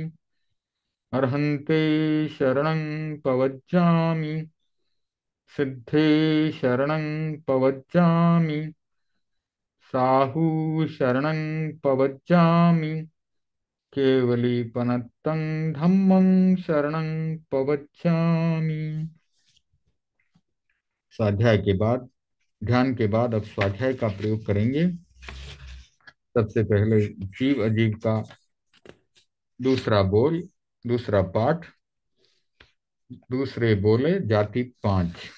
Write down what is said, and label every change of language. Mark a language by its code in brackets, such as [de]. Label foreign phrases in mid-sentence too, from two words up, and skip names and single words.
[pra] अर्हन्ते शरणं पवज्जामि, सिद्धे शरणं पवज्जामि, साहु शरणं पवज्जामि, केवलीपनत्तं धम्मं शरणं पवज्जामि। [hi] स्वाध्याय के बाद, ध्यान के बाद अब स्वाध्याय का प्रयोग करेंगे। सबसे पहले जीव अजीव का दूसरा बोल, दूसरा पाठ। दूसरे बोले जाति 5।